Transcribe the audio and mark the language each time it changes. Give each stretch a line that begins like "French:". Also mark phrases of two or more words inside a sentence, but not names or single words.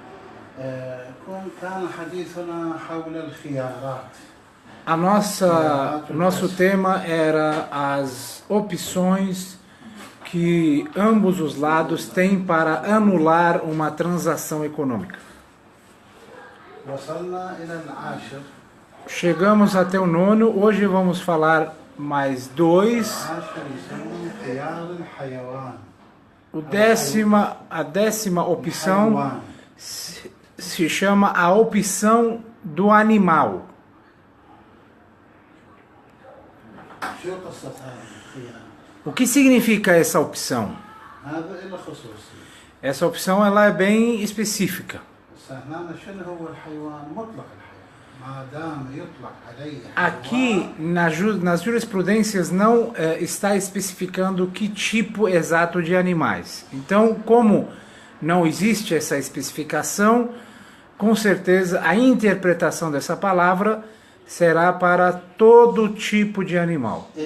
Arabic: كان حديثنا حول الخيارات.
Portuguese: O nosso tema era as opções que ambos os lados têm para anular uma transação econômica.
Arabic: وصلنا إلى العاشر.
Portuguese: Chegamos até o 9, hoje vamos falar mais 2.
Arabic: العاشر يسمون خيار الحيوان.
Portuguese: A décima opção se chama a opção do animal.
Arabic: شو قصة هذا الخيار؟
Portuguese: O que significa essa opção?
Arabic: هذا له خصوصية.
Portuguese: Essa opção ela é bem específica.
Arabic: بس هنا شنو هو الحيوان؟ مطلق الحيوان. ما دام يطلق عليه
Portuguese: Aqui nas jurisprudências não está especificando que tipo exato de animais. Então, como não existe essa especificação, com certeza a interpretação dessa palavra será para todo tipo de animal.